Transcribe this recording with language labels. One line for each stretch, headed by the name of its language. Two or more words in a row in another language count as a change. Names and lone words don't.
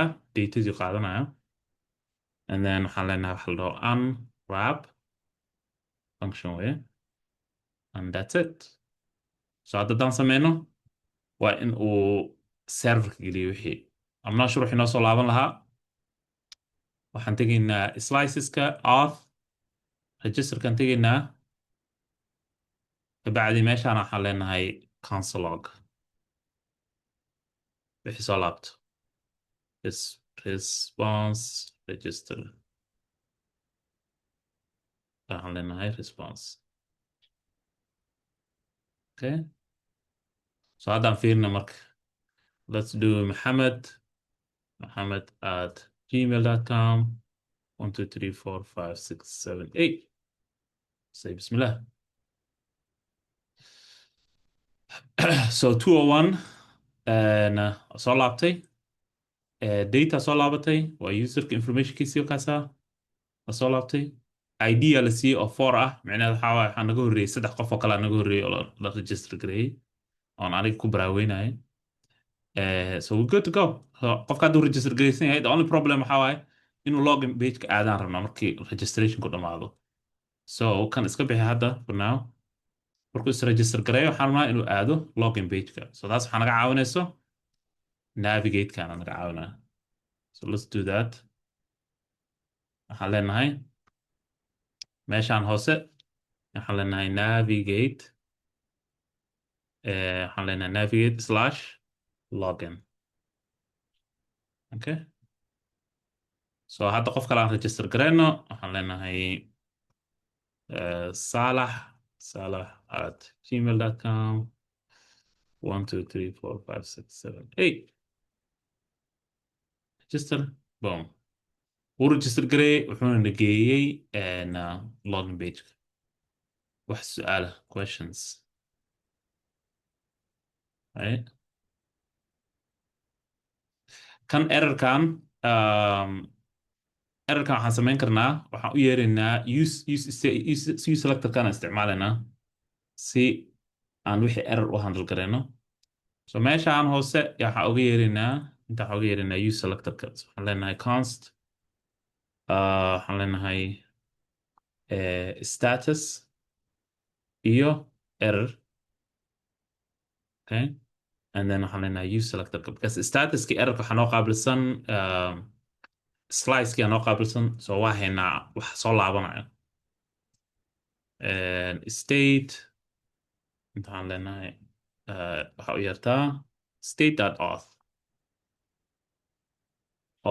Somali: datadii qaadanaya
English: and then
Somali: waxaan leenahay waxa la dhaho
English: unwrap function
Somali: way
English: and that's it
Somali: so hadda haddaan sameyno waa in uu serverka geliyo wixii
English: I'm not sure
Somali: wixii noo soo laaban lahaa waxaan tegaynaa sliceska auth registerkan tegaynaa kabacdi meeshaan waxaan leenahay
English: console log
Somali: wixii soo laabto
English: response register
Somali: waxaan leenahay response
English: okay so
Somali: haddaan fiirina marka
English: let's do
Somali: Mohammed at gmail.com 1 2 3 4 5 6 7 8
English: say bismillah
Somali: so 201 soo laabtay data soo laabatay waa userka informationkiisii kaasaa soo laabtay ID la siiyey oo 4 ah micnaheedu waxaa waaye waxaa naga horreeyey 3 qof oo kale naga horreeyey oo la register gareeyey oon aniga ku baraaweynayay
English: so we're good to go
Somali: so qofka hadduu register gareysan yahay
English: the only problem
Somali: waxaa waaye inuu login page-ka aadaan rabnaa markii registration ku dhamaado so kan iska bixi hadda
English: for now
Somali: markuu is register gareeyo waxaan rabnaa inuu aado login page-ka so taas waxaa naga caawinayso navigate-kana naga caawinaya so
English: let's do that
Somali: waxaan leenahay meeshaan hoose waxaan leenahay navigate waxaan leenahay navigate
English: slash login
Somali: okay so hadda qof kale aan register gareyno waxaan leenahay Salah at gmail.com 1 2 3 4 5 6 7 8 register boom wuu register gareeyey wuxuuna nageeyey login page wax su'aala
English: questions right
Somali: kan errorkan waxaan samayn karnaa waxaan u yeeraynaa use selectorkan isticmaalaynaa si aan wixii error u handle gareyno so meeshaan hoose waxaan uga yeeraynaa inta waxaan uga yeeraynaa use selectorka so waxaan leenahay const waxaan leenahay status iyo error
English: okay and then
Somali: waxaan leenahay use selectorka because statuski errorka waxaa noo qaabilsan slicekii aan noo qaabilsan so waa haynaa wax soo laabanayo state inta waxaan leenahay waxaa u yeertaa state.auth oo